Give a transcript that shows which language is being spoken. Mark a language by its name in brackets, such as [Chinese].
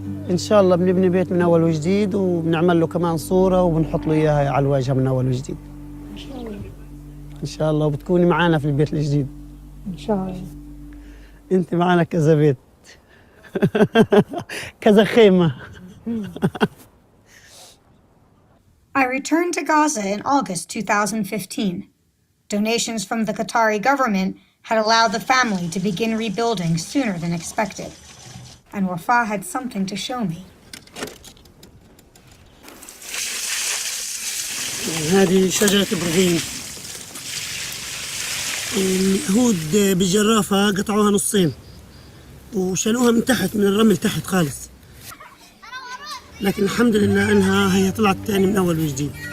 [Arabic] إن شاء الله بنبني بيت من أول وجديد وبنعمل له كمان صورة وبنحط له إياها على الواجهة من أول وجديد إن شاء الله، وبتكوني معانا في البيت الجديد إن شاء الله. أنت معانا كذا بيت كذا خيمة. [English] I returned to Gaza in August 2015. Donations from the Qatari government had allowed the family to begin rebuilding sooner than expected. And Wafa had something to show me. [Arabic] هذه شجرة إبراهيم، اليهود بالجرافة قطعوها نصين وشالوها من تحت من الرمل تحت خالص، لكن الحمد لله انها هي طلعت تاني من اول وجديد.